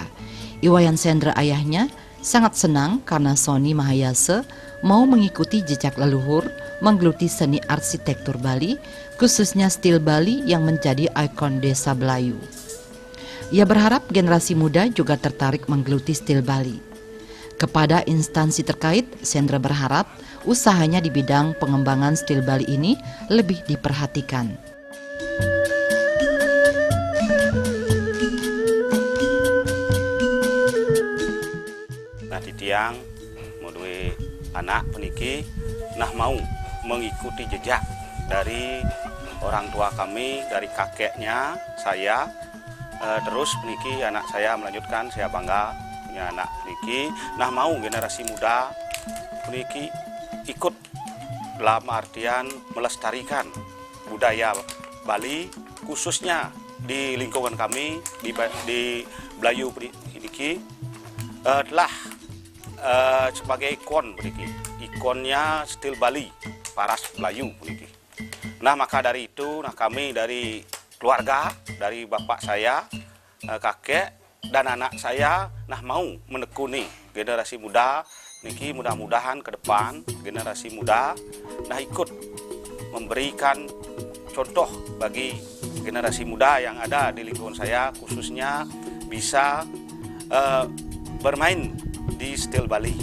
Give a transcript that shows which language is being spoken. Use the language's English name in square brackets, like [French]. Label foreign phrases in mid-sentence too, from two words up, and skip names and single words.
[Indonesian] Iwayan Sendra ayahnya sangat senang karena Sony Mahayasa mau mengikuti jejak leluhur menggeluti seni arsitektur Bali, khususnya stil Bali yang menjadi ikon desa Belayu. Ia berharap generasi muda juga tertarik menggeluti stil Bali. Kepada instansi terkait, Sendra berharap usahanya di bidang pengembangan stil Bali ini lebih diperhatikan. [Balinese] Tiang modue anak peniki [Indonesian] mau mengikuti jejak dari orang tua kami, dari kakeknya saya, terus peniki anak saya melanjutkan. Saya bangga punya anak peniki mau generasi muda peniki ikut dalam artian melestarikan budaya Bali, khususnya di lingkungan kami di Belayu peniki telah sebagai ikon beriki. Ikonnya stil Bali, Paras Belayu beriki. Maka dari itu, kami dari keluarga, dari bapak saya, kakek, dan anak saya, mau menekuni generasi muda, niki mudah-mudahan ke depan generasi muda, ikut memberikan contoh bagi generasi muda yang ada di lingkungan saya, khususnya bisa bermain di stil Bali.